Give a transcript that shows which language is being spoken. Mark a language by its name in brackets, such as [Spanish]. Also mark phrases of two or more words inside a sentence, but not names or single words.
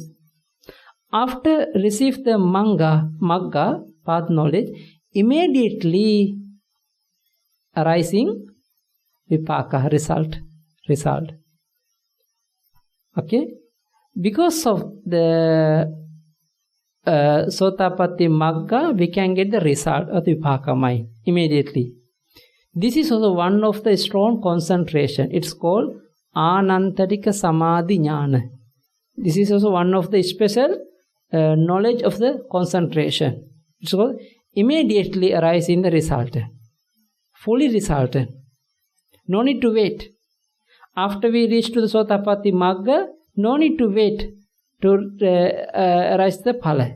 [English] After receive the magga, path knowledge, immediately arising vipaka, result. Okay? Because of the [Pali] sotapatti magga, [English] we can get the result of the vipaka mind immediately. This is also one of the strong concentration. It's called [Pali] anantarika samadhi jnana. [English] This is also one of the special knowledge of the concentration. It's called immediately arise in the resultant. Fully resultant. No need to wait. After we reach to the [Pali] sotapatti magga, [English] no need to wait to arise the phala.